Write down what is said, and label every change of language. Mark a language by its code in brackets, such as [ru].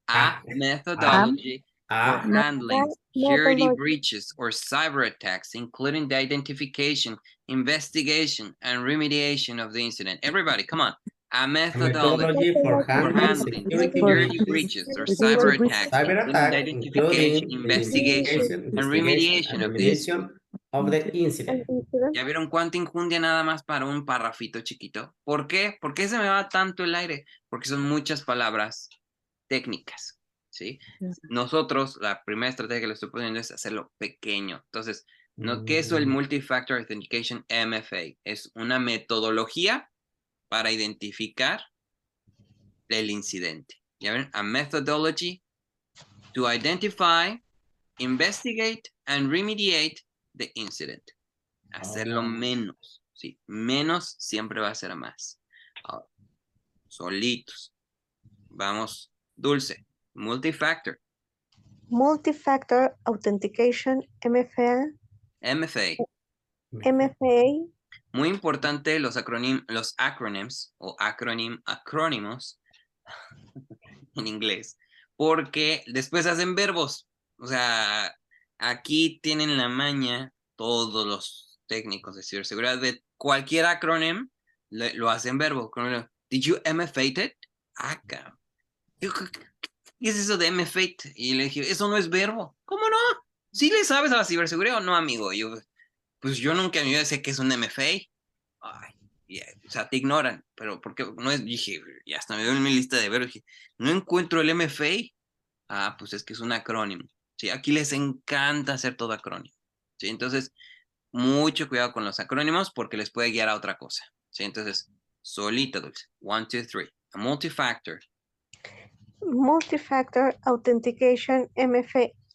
[en] A methodology for handling security breaches or cyber attacks, including the identification, investigation, and remediation of the incident. Everybody, come on. A methodology for handling security breaches or cyber attacks, including the identification, investigation, and remediation of the incident. [es] ¿Ya vieron cuánta injundia nada más para un parrafito chiquito? ¿Por qué? ¿Por qué se me va tanto el aire? Porque son muchas palabras técnicas, ¿sí? Nosotros, la primera estrategia que le estoy poniendo es hacerlo pequeño. Entonces, ¿qué es el Multi-Factor Authentication MFA? Es una metodología para identificar el incidente. ¿Ya ven? [en] A methodology to identify, investigate, and remediate the incident. [es] Hacerlo menos, ¿sí? Menos siempre va a ser más. Ahora, solitos. Vamos, Dulce. Multi-factor. [en] Multi-factor authentication, MFA. MFA. MFA [es] Muy importante los acronyms o acrónimos en inglés, porque después hacen verbos. O sea, aquí tienen la maña todos los técnicos de ciberseguridad de cualquier acrónimo lo hacen verbo. [en] Did you MFate it? [es] Cabrón. ¿Qué es eso de MFate? Y le dije, eso no es verbo. ¿Cómo no? ¿Sí le sabes a la ciberseguridad o no, amigo? Pues yo nunca me iba a decir que es un MFA. Ay, o sea, te ignoran, pero porque no es, dije, ya hasta me veo en mi lista de verbos, dije, no encuentro el MFA. Ah, pues es que es un acrónimo. Sí, aquí les encanta hacer todo acrónimo. Sí, entonces, mucho cuidado con los acrónimos porque les puede guiar a otra cosa. Sí, entonces, solita, Dulce. 1, 2, 3. A multifactor. [en] Multi-factor authentication, MFA.